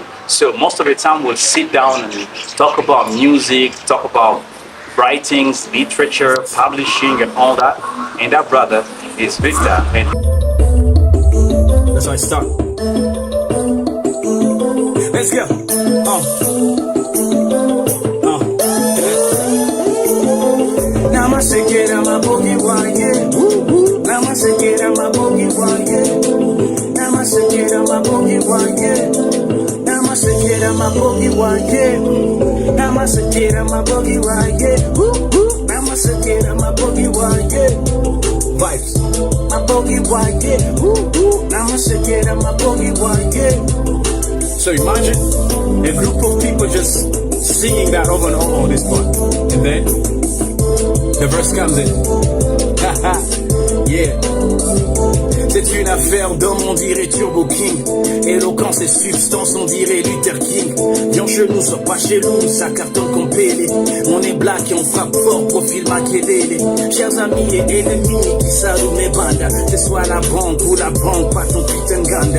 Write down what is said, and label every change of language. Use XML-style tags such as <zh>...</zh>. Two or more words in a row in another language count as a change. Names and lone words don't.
<en>So most of the time we'll sit down and talk about music, talk about writings, literature, publishing, and all that. And that brother is Victor. And That's how I start. Let's go.</en> <ln>Nama sekera mabogi waye. Nama sekera mabogi waye. Nama sekera mabogi waye. Nama sekera mabogi waye. Nama sekera mabogi waye. Nama sekera mabogi waye. Vibes. Mabogi waye. Nama sekera mabogi waye.</ln> <en>So imagine a group of people just singing that over and over on this part. And then the verse comes in. Yeah.</en> <fr>C'est une affaire d'homme, on dirait Turbo King. Éloquence et substance, on dirait Luther King. Viens chez nous, sors pas chez nous, ça cartonne comme Pélé. On est black et on frappe fort, profil Machiavelli. Chers amis et ennemis qui saluent mes bandas. C'est soit la banque ou la banque, pas ton putain de ganda.</fr>